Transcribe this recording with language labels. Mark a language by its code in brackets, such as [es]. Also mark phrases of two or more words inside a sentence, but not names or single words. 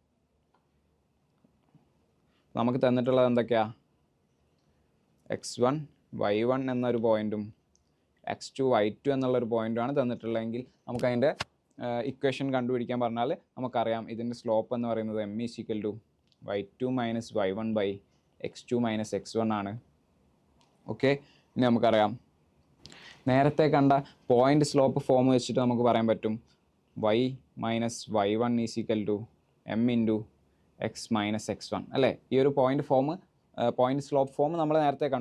[ml] നമുക്ക് തന്നിട്ടുള്ളത് എന്തൊക്കെയാണ്? x1 y1 എന്നൊരു പോയിൻറ്റും x2 y2 എന്നുള്ളൊരു പോയിൻറ്റുമാണ് തന്നിട്ടുള്ളതെങ്കിൽ നമുക്ക് അതിൻ്റെ ഇക്വേഷൻ കണ്ടുപിടിക്കാൻ പറഞ്ഞാൽ നമുക്കറിയാം ഇതിൻ്റെ സ്ലോപ്പ് എന്ന് പറയുന്നത് m = y2 - y1 / x2 - x1 ആണ്. ഓക്കെ, ഇനി നമുക്കറിയാം നേരത്തെ കണ്ട [en] point slope form [ml] വെച്ചിട്ട് നമുക്ക് പറയാൻ പറ്റും y - y1 = m × x - x1 അല്ലേ? ഈ ഒരു [en] point slope form [ml] നമ്മൾ നേരത്തെ കണ്ടു.